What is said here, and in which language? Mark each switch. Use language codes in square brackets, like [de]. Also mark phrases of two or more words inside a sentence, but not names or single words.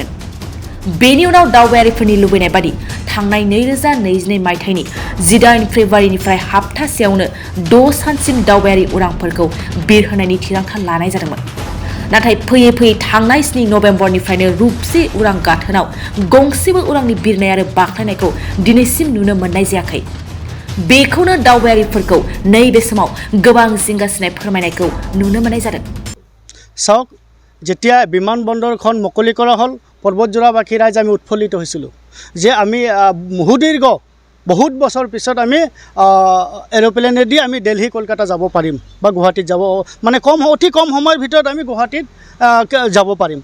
[brx] बेनि उनाव दावबायारिफोरनि लुबैनाय बादि थांनाय 2022 मायथाइनि 18 फेब्रुवारिनिफ्राय हाप्तासेयावनो 6 सानसिम दावबायारि उरांफोरखौ बिरहोनायनि थिरांथा लानाय जादोंमोन। नाथाय फैयै फैयै थांनाय 7 नभेम्बरनिफ्रायनो रुपसी उरां गाथोनाव गंसेबो उरांनि बिरनाय आरो बाख्लायनायखौ दिनैसिम नुनो मोननाय जायाखै। बेखौनो दावबायारिफोरखौ नैबे समाव गोबां जिंगासिनाय फोरमायनायखौ नुनो मोननाय जादों। [as] চাওক, যেতিয়া বিমানবন্দৰখন মুকলি কৰা হ'ল, পৰ্বতজোৰাবাসী ৰাইজ আমি উৎফুল্লিত হৈছিলোঁ যে আমি সুদীৰ্ঘ বহুত বছৰ পিছত আমি এৰোপ্লেনেদি আমি দিল্লী কলকাতা যাব পাৰিম বা গুৱাহাটীত যাব, মানে অতি কম সময়ৰ ভিতৰত আমি গুৱাহাটীত যাব পাৰিম।